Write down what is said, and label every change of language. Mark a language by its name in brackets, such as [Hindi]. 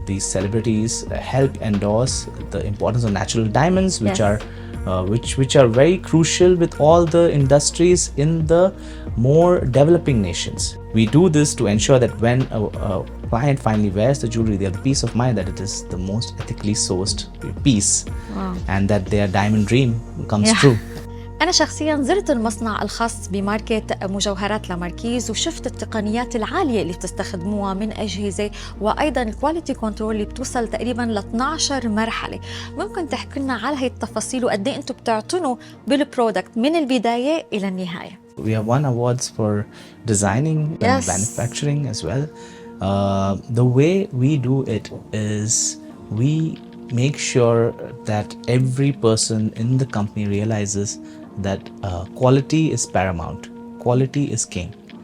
[English] These celebrities help endorse the importance of natural diamonds, which are very crucial with all the industries in the more developing nations. We do this to ensure that when a client finally wears the jewelry, they have the peace of mind that it is the most ethically sourced piece, and that their diamond dream comes true. [Arabic] أنا شخصياً زرت المصنع الخاص بماركة مجوهرات لاماركيز وشفت التقنيات العالية اللي بتستخدموها من أجهزة، وأيضاً الكواليتي كنترول اللي بتوصل تقريباً ل 12 مرحلة. ممكن تحكي لنا على هاي التفاصيل وقد إيه أنتم بتعتنوا بالبرودكت من البداية إلى النهاية؟ [English] We have won awards for designing and manufacturing as well. The way we do it is we make sure that every person in the company realizes that quality is paramount. Quality is king.